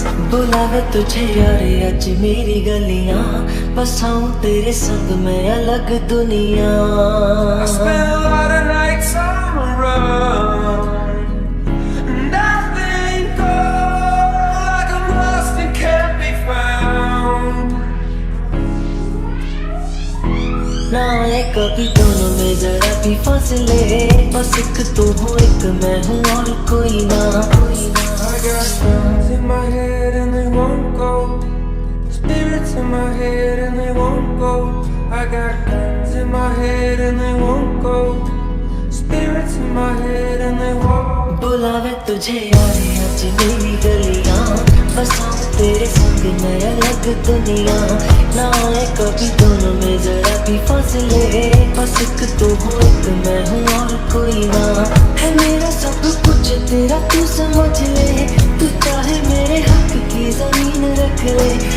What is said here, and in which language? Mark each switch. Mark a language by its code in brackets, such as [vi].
[hi] बुलावे तुझे यारे आज मेरी गलियां, बसाऊं तेरे संग में अलग दुनिया. [en] I spent a lot of nights on the run, and I think like I'm lost and can't be found. [hi] ना आए कभी दोनों में जरा भी फासले, बस एक तू हो एक मैं हूँ और कोई ना. [en] I got guns in my head and they won't go. Spirits in my head and they won't go. I got guns in my head and they won't go. Spirits in my head and they won't. [hi] बुलावे तुझे यारे आज मेरी गलियां, बसाऊं तेरे संग में अलग दुनिया. ना आए कभी दोनों में जरा भी फासले, बस एक तू हो एक मैं हूँ और कोई ना. है मेरा सब कुछ तेरा तू समझ ले, तू चाहे मेरे हक की जमीन रख ले.